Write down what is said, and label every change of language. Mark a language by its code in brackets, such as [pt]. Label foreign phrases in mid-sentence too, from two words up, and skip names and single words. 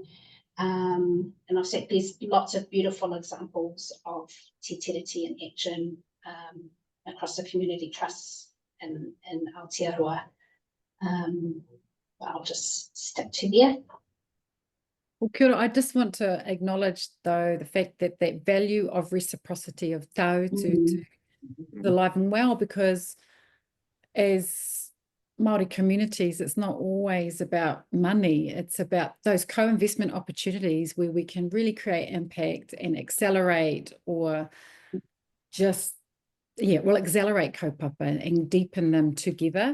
[en] And I've said there's lots of beautiful examples of Te Tiriti in action across the community trusts in Aotearoa. I'll just stick to there. Well, [mi] kia ora, [en] I just want to acknowledge, though, the fact that that value of reciprocity of tau to the life and well, because as Māori communities, it's not always about money. It's about those co-investment opportunities where we can really create impact and accelerate or just, yeah, well, accelerate kaupapa and deepen them together.